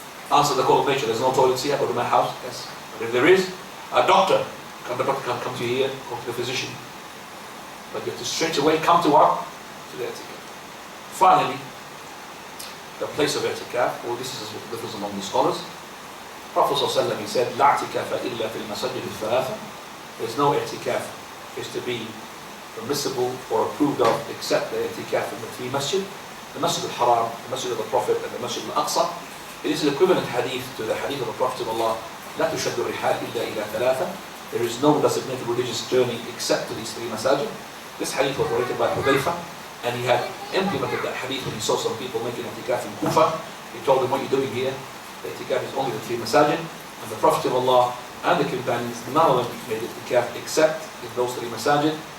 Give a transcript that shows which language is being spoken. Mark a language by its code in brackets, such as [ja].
[en] Answer the call of nature, there's no toilets here, I go to my house, yes. But if there is, a doctor, the doctor can come to you here, go to the physician. But you have to straight away come to what? To the i'tikaf. Finally, the place of i'tikaf, well, this is what differs among the scholars. Prophet ﷺ, he said, [ar] لا اعتكاف إلا في المساجد الثلاثة. [en] There's no i'tikaf is to be permissible or approved of except the i'tikaf in the 3 masjid. The Masjid al-Haram, the Masjid of the Prophet, and the Masjid al-Aqsa. It is an equivalent hadith to the hadith of the Prophet of Allah [ar] لا تشد الرحال إلا إلى ثلاثة. [en] There is no designated religious journey except to these three masajid. This hadith was narrated by Hudayfa, and he had implemented that hadith when he saw some people making i'tikaf in Kufa. He told them, what are you doing here? The i'tikaf is only the three masajid. And the Prophet of Allah and the companions, none of them made i'tikaf except in those three masajid.